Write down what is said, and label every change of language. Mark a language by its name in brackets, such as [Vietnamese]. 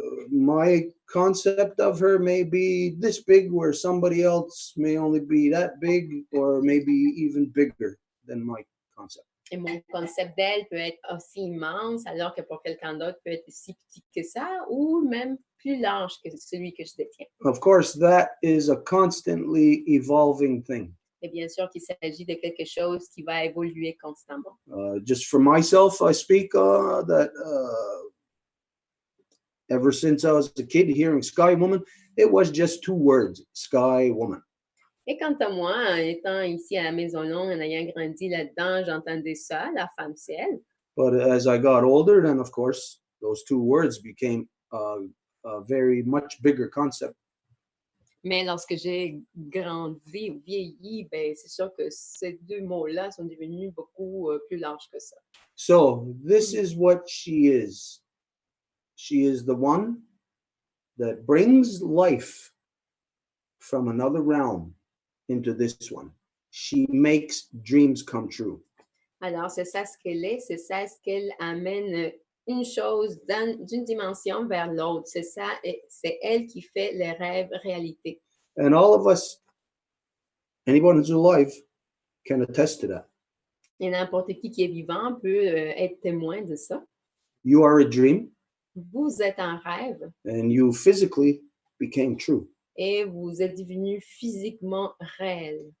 [English] My concept of her may be this big, where somebody else may only be that big, or maybe even bigger than my concept. [French] Et mon concept d'elle peut être aussi immense, alors que pour quelqu'un d'autre peut être si petit que ça, ou même plus large que celui que je détiens. [English] Of course, that is a constantly evolving thing. [French] Et bien sûr qu'il s'agit de quelque chose qui va évoluer constamment. [English] Just for myself, I speak that ever since I was a kid, hearing Sky Woman, it was just 2 words, Sky Woman. [French] Et quant à moi, en étant ici à la Maison Longue, en ayant grandi là-dedans, j'entendais ça, la femme ciel. [English] But as I got older, then of course, those 2 words became a very much bigger concept. [French] Mais lorsque j'ai grandi ou vieilli, c'est sûr que ces 2 mots-là sont devenus beaucoup plus larges que ça. [English] So this is what she is. She is the one that brings life from another realm into this one. She makes dreams come true. [French] Alors, c'est ça ce qu'elle est, c'est ça ce qu'elle amène une chose d'une dimension vers l'autre. C'est ça, c'est elle qui fait les rêves réalité. [English] And all of us, anyone who's alive, can attest to that. [French] Et n'importe qui est vivant peut être témoin de ça. [English] You are a dream. [French] Vous êtes un rêve. [English] And you physically became true. [French] Et vous êtes devenu physiquement réel.